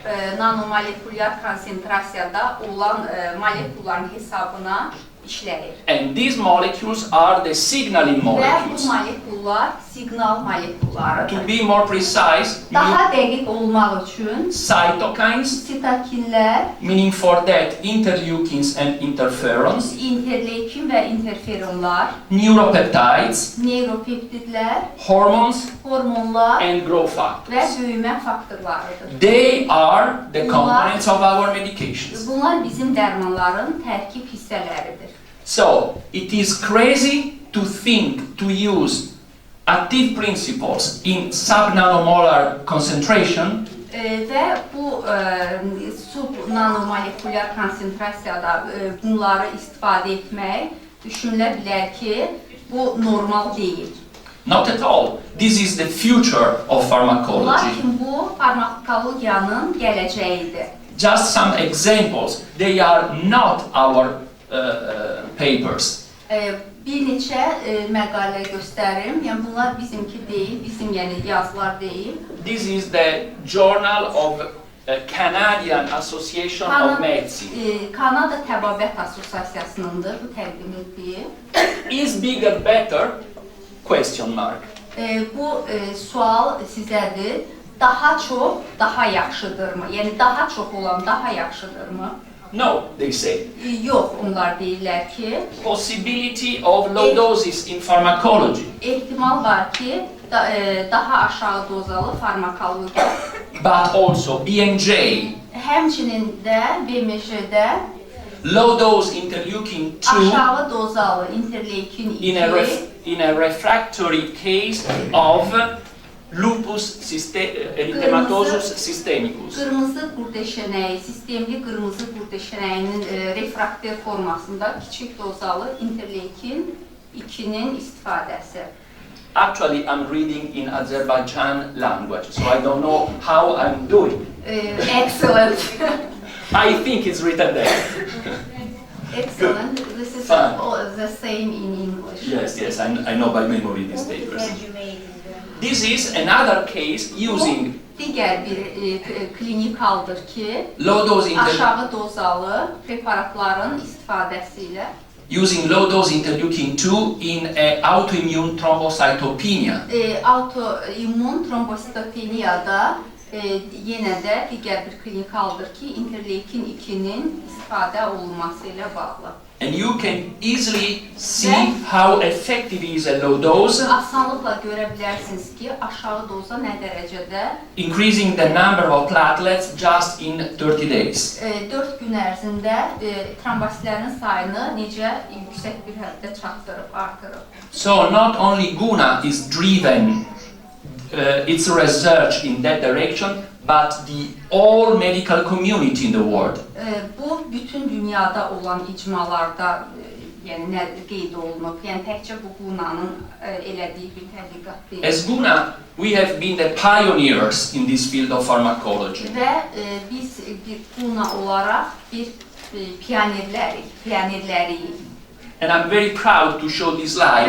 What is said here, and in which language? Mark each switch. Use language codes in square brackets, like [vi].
[az] Subnanomolekulyar konsentrasiyada olan molekulların hesabına işləyir. [en] And these molecules are the signaling [az] Və bu [en] molecules. [az] molekullar signal molekullarıdır. [en] To be more precise, [az] Daha dəqiq olmaq üçün [en] cytokines, [az] sitokinlər, [en] meaning for that interleukins and interferons, [az] interleykin və interferonlar, [en] neuropeptides, [az] neuropeptidlər, [en] hormones, [az] hormonlar [en] and growth [az] və [en] factors. [az] böyümə faktorlarıdır. [en] They are the components of our medications. [az] Bunlar bizim dərmanların tərkib hissələridir. [en] So, it is crazy to think to use active principles in subnanomolar concentration [az] Və bu subnanomolekulyar konsentrasiyada bunları istifadə etmək düşünülə bilər ki, bu normal deyil. [en] Not at all. This is the future of pharmacology. [az] Lakin bu farmakologiyanın gələcəyidir. [en] Just some examples. They are not our papers. [az] Bir neçə məqalə göstərim. Yəni bunlar bizimki deyil, bizim yəni yazılar deyil. [en] This is the Journal of Canadian Association of Medicine. [az] Kanada Təbabət Assosiasiyasınındır bu təqdim etdiyi. [en] Is bigger better? Question mark. [az] Bu sual sizədir. Daha çox, daha yaxşıdırmı? Yəni daha çox olan daha yaxşıdırmı? [en] No, they say. [az] Yox, onlar deyirlər ki, [en] Possibility of low doses in pharmacology. [az] ehtimal var ki, daha aşağı dozalı farmakologiya. [en] But also BMJ, [az] Həmçinin də BMJ-də [en] low dose interleukin 2 [az] aşağı dozalı interleykin 2 [en] in a refractory case of lupus erythematosus systemicus. [az] qırmızı qurdeşənəyi, sistemli qırmızı qurdeşənəyinin refraktiv formasında kiçik dozalı interleykin 2-nin istifadəsi. [en] Actually, I'm reading in Azerbaijan language, so I don't know how I'm doing. Excellent. I think it's written there. Excellent. This is the same in English. Yes, I know by memory these papers. This is another case using [az] Digər bir klinikaldır ki, [en] low dose [az] aşağı dozalı preparatların istifadəsi ilə [en] using low dose interleukin 2 in autoimmune thrombocytopenia. [az] Autoimmun trombositopeniyada yenə də digər bir klinikaldır ki, interleukin 2-nin istifadə olunması ilə bağlı. [en] And you can easily see how effective is a low dose. [az] Asanlıqla görə bilərsiniz ki, aşağı doza nə dərəcədə [en] increasing the number of platelets just in 30 days. [az] 4 gün ərzində trombositlərin sayını necə yüksək bir həddə çatdırıb, artırıb. [en] So not only Guna is driven its research in that direction, but the all medical community in the world. [az] Bu bütün dünyada olan icmalarda yəni qeyd olunub. Yəni təkcə bu Guna'nın elədiyi bir tədqiqat deyil. [en] As Guna, we have been the pioneers in this field of pharmacology. [az] Və biz bir Guna olaraq bir pionerləriyik. [en] And I'm very proud to show this slide.